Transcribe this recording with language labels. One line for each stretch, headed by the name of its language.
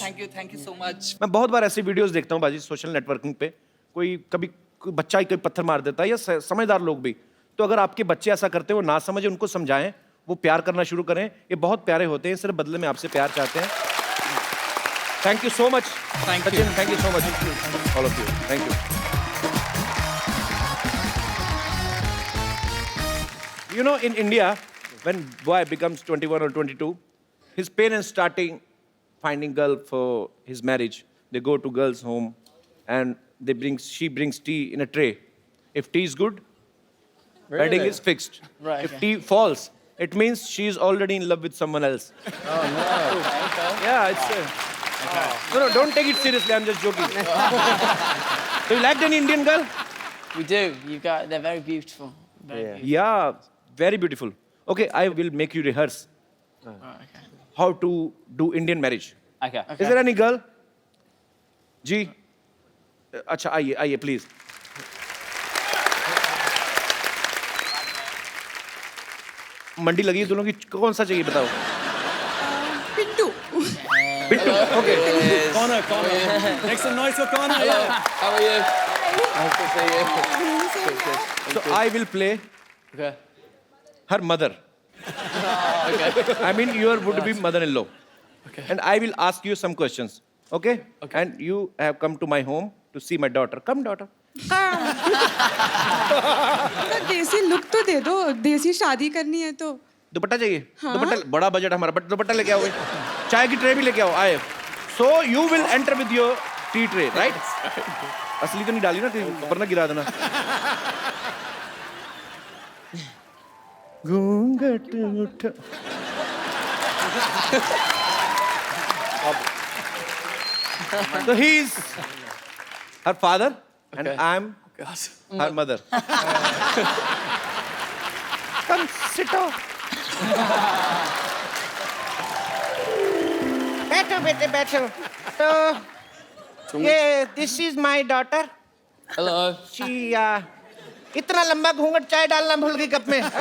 English: Thank you so much.
Hindi: मैं बहुत बार ऐसी वीडियोस देखता हूँ बाजी सोशल नेटवर्किंग पे, कोई कभी कोई बच्चा ही कोई पत्थर मार देता है या समझदार लोग भी, तो अगर आपके बच्चे ऐसा करते हो ना समझे, उनको समझाएं, वो प्यार करना शुरू करें, ये बहुत प्यारे होते हैं, सिर्फ बदले में आपसे प्यार चाहते हैं.
English: Thank you so much. Thank you. Sachin, thank you so much. All of you. Thank you. You know, in India, when boy becomes 21 or 22, his parents starting finding girl for his marriage. They go to girl's home, and she brings tea in a tray. If tea is good, wedding is fixed. Right, If tea falls, it means she is already in love with someone else. Oh no. Okay. Yeah, it's. No, don't take it seriously. I'm just joking. So you liked an Indian girl? We do. They're very beautiful. Very beautiful. Yeah, very beautiful. Okay, I will make you rehearse Okay. how to do Indian marriage. Okay. Is there any girl?
Hindi: जी, अच्छा आइए please. मंडी लगी है दोनों की, कौन सा चाहिए बताओ? Pintu. Bittu. Okay.
English: Connor. Make some noise for Connor. Yeah. How are you? Nice to see you. So I will play Okay. her mother. Okay. I mean your would-be mother-in-law. Okay. And I will ask you some questions. Okay? And you have come to my home to see my daughter. Come, daughter.
Hindi: तो देसी look तो दे दो, देसी शादी करनी है तो. दुपट्टा चाहिए? दुपट्टा, बड़ा बजट हमारा, बट दुपट्टा लेके आओ. चाय की ट्रे भी लेके आओ. आए.
English: So you will enter with your tea tray, right?
Hindi: असली तो नहीं डाली ना, वरना गिरा देना. घूंघट उठा.
English: So he is her father, and I'm her mother. Come sit down.
Hindi: बैठो बेटे बैठो. तो ये
English: this is my daughter. Hello.
Hindi: She इतना लंबा घूंघट चाय डालना भूल गई कप में.